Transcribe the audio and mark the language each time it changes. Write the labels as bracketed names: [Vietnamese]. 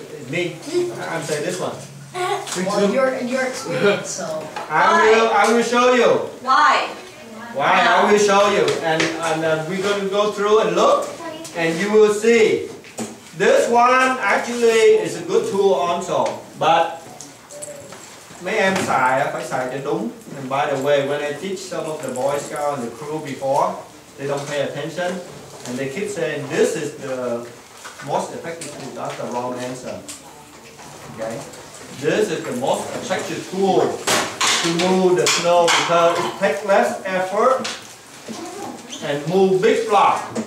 [English] Me. I'm saying this one. Well, your experience, so. I will show you. Why? Why? I will show you, and we're going to go through and look, and you will see. This one actually is a good tool also, but [Vietnamese] mấy em xài phải xài cho đúng. [English] And by the way, when I teach some of the Boy Scouts and the crew before, they don't pay attention, and they keep saying this is the most effective tool. That's the wrong answer. Okay, this is the most effective tool to move the snow because it takes less effort and move big block.